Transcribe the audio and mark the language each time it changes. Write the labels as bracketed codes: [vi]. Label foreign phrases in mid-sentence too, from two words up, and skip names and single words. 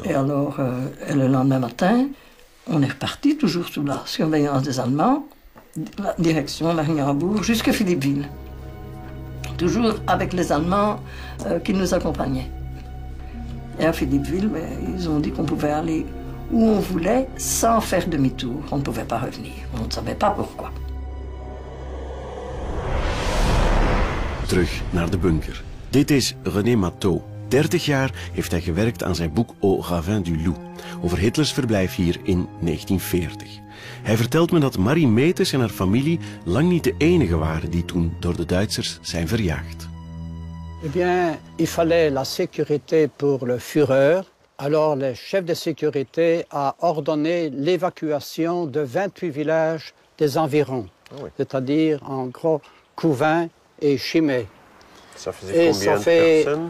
[fr] Et alors, le lendemain matin, on est reparti, toujours sous la surveillance des Allemands, la direction Marignanbourg, jusqu'à Philippeville. Toujours avec les Allemands qui nous accompagnaient. Et à Philippeville, ils ont dit qu'on pouvait aller où on voulait sans faire demi-tour. On ne pouvait pas revenir. On ne savait pas pourquoi. [nl] Terug naar de bunker. Dit is René Matteau. 30 jaar heeft hij gewerkt aan zijn boek Au Ravin du Loup, over Hitlers verblijf hier in 1940. Hij vertelt me dat Marie Meeters en haar familie lang niet de enige waren die toen door de Duitsers zijn verjaagd. [fr] Eh bien, il fallait la sécurité pour le Führer. Alors, le chef de sécurité a ordonné l'évacuation de 28 villages des environs, c'est-à-dire en gros Couvin et Chimay. Ça faisait combien de personnes